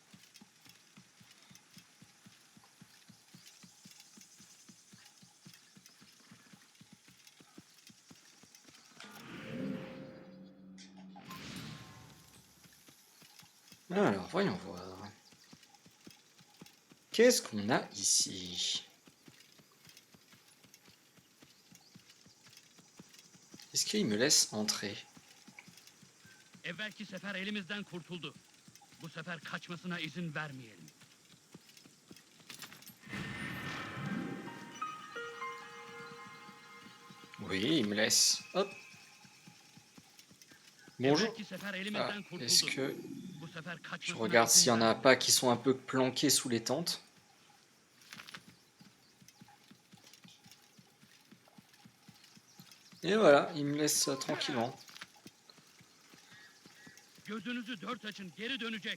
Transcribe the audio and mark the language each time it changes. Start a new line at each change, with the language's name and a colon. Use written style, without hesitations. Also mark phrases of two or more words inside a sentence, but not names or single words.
French: Alors, voyons voir. Qu'est-ce qu'on a ici? Est-ce qu'il me laisse entrer?
Turkish: Evvelki sefer elimizden kurtuldu. Bu sefer kaçmasına izin vermeyelim.
French: Oui, il me laisse. Hop. Bonjour.
Turkish: Evvelki sefer Ah, elimizden
French: est-ce
Turkish: kurtuldu.
French: que
Turkish: Bu sefer
French: je
Turkish: kaçmasına
French: regarde
Turkish: izin
French: s'il y en a
Turkish: vermeyelim.
French: pas qui sont un peu planqués sous les tentes? Et voilà, il me laisse tranquillement.
Turkish: Gözünüzü dört açın, geri dönecek.